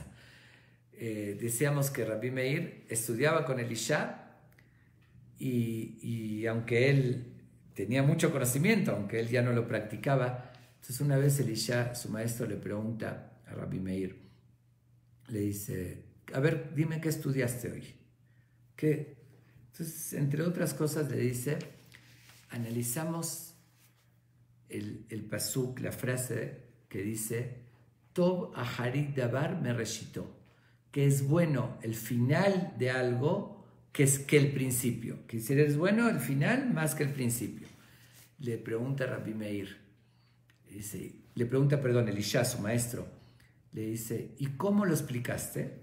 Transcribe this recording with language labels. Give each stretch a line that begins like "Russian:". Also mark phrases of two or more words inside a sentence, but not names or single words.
Spanish: Decíamos que Rabbi Meir estudiaba con Elisha y aunque él tenía mucho conocimiento, aunque él ya no lo practicaba, entonces una vez Elisha, su maestro, le pregunta a Rabbi Meir, le dice, a ver, dime qué estudiaste hoy. ¿Qué? Entonces, entre otras cosas, le dice, analizamos el pasuk, la frase que dice,
Hebrew: טוב אחרית דבר מראשיתו,
Spanish: que es bueno el final de algo que el principio. Que si eres bueno el final más que el principio. Le pregunta Rabbi Meir, Elisha, su maestro, le dice, ¿y cómo lo explicaste?